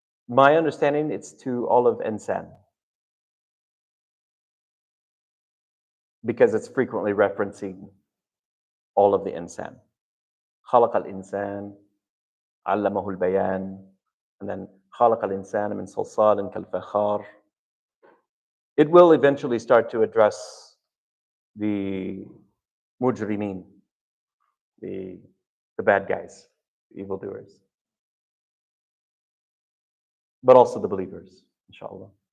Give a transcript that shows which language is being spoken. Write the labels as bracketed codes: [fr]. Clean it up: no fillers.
[en] My understanding, it's to all of Insan, because it's frequently referencing all of the Insan. [ar] خلق الإنسان علمه البيان, [en] and then [ar] خلق الإنسان من صلصال كالفخار. [en] It will eventually start to address the mujrimin, the bad guys, the evildoers, but also the believers, inshallah.